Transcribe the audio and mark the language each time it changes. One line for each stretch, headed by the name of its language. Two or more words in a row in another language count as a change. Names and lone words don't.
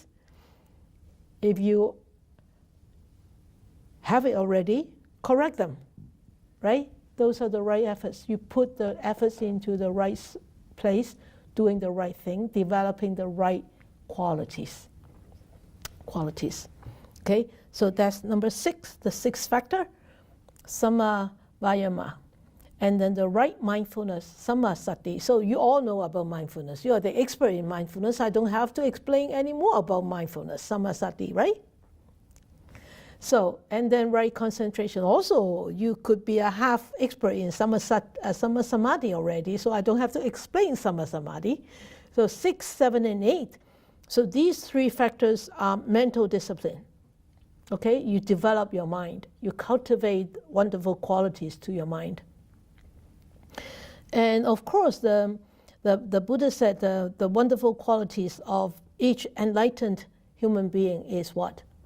English: If you have it already, correct them, right? Those are the right efforts. You put the efforts into the right place, doing the right thing, developing the right qualities. Okay, so that's number 6, the 6th factor,
Pali: samma vayama.
English: And then the right mindfulness,
Pali: samma sati.
English: So you all know about mindfulness. You are the expert in mindfulness. I don't have to explain any more about mindfulness,
Pali: samma sati,
English: right? So, and then right concentration. Also, you could be a half expert in
Pali: samma samadhi
English: already, so I don't have to explain
Pali: samma samadhi.
English: So 6, 7, and 8. So these 3 factors are mental discipline. Okay, you develop your mind. You cultivate wonderful qualities to your mind. And of course, the Buddha said the wonderful qualities of each enlightened human being is what?